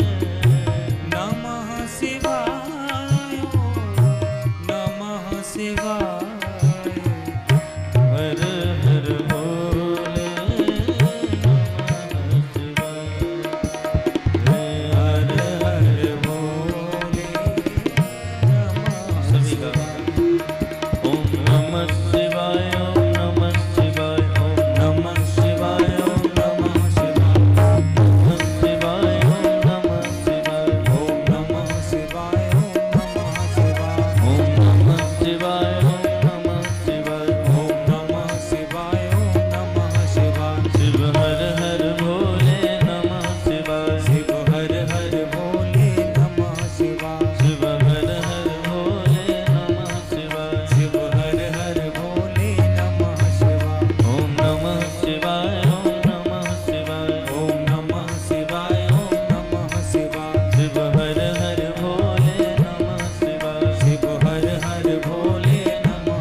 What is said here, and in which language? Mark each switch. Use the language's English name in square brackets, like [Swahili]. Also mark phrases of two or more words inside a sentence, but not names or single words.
[Sanskrit] नमः शिवाय नमः शिवाय हर हर भोले नमः शिवाय हर हर भोले नमः [Hindi] सभी का [Sanskrit] ओम नमः शिवाय ओम नमः शिवाय ओम नमः शिवाय नमः शिवाय नमः शिवाय ओम नमः शिवाय ओम नमः शिवाय नमः शिवाय ओम नमः शिवाय ओम नमः शिवाय ओम नमः शिवाय नमः शिवाय शिव हर हर भोले नमः शिवाय शिव हर हर भोले नमः शिवाय शिव हर हर भोले नमः शिवाय शिव हर हर भोले नमः शिवाय ओम नमः शिवाय ओम नमः शिवाय ओम नमः शिवाय नमः शिवाय शिव हर हर भोले नमः शिवाय शिव हर हर भोले नमः